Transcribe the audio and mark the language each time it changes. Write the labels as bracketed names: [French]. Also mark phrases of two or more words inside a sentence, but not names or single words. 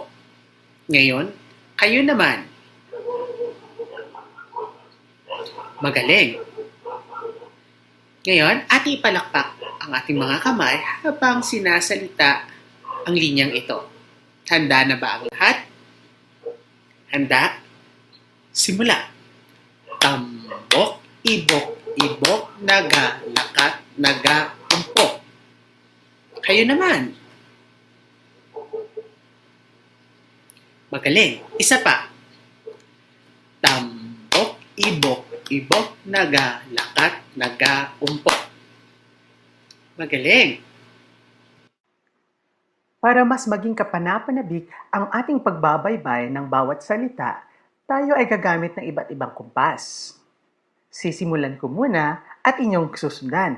[Filipino] Ngayon, kayo naman. Magaling. Ngayon, ating ipalakpak ang ating mga kamay habang sinasalita ang linyang ito. Handa na ba ang lahat? Handa? Simula. [Hiligaynon] Tambok, ibok-ibok, nagalakat, nagaumpo. [Filipino] Kayo naman. Magaling. Isa pa. [Hiligaynon] Tambok, ibok-ibok, nagalakat, nagaumpo. [Filipino] Magaling. Para mas maging kapanapanabik ang ating pagbabaybay ng bawat salita, tayo ay gagamit ng iba't ibang kumpas. Sisimulan ko muna at inyong susundan.